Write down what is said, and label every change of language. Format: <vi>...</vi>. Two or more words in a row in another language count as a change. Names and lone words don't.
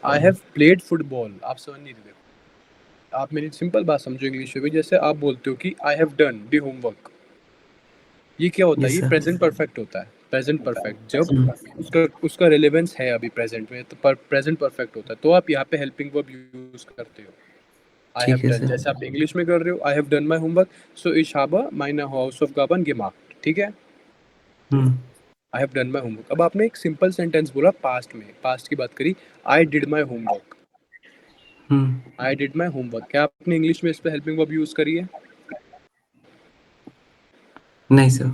<hi>ना</hi> <en>I have played football,</en> <hi>आप समझ नहीं रहे। आप मेरी सिंपल बात समझो इंग्लिश में भी, जैसे आप बोलते हो कि</hi> <en>I have done the homework,</en> <hi>ये क्या होता है? यस ये सर।</hi> <en>present perfect</en> <hi>होता है।</hi> <en>present perfect</en> <hi>जब उसका उसका रिलेवेंस है अभी प्रेजेंट में, तो</hi> <en>present perfect</en> <hi>होता है, तो आप यहाँ पे</hi> <en>helping verb use</en> <hi>करते हो।</hi> <en>I have</en> <hi>ठीक है</hi> <en>डन,</en> <hi>सर। जैसे आप इंग्लिश में कर रहे हो,</hi> <en>I have done my homework,</en> <hi>सो</hi> <de>ich habe meine Hausaufgaben gemacht,</de> <hi>ठीक है। हुँ,</hi> <en>I have done my homework.</en> <hi>अब आपने एक</hi> <en>simple sentence</en> <hi>बोला पास्ट में, पास्ट की बात करी,</hi> <en>I did my homework,</en> <hi>हुँ,</hi> <en>I did my homework,</en> <hi>क्या आपने इंग्लिश में इस पे</hi> <en>helping verb use</en> <hi>करी है? नहीं सर।</hi>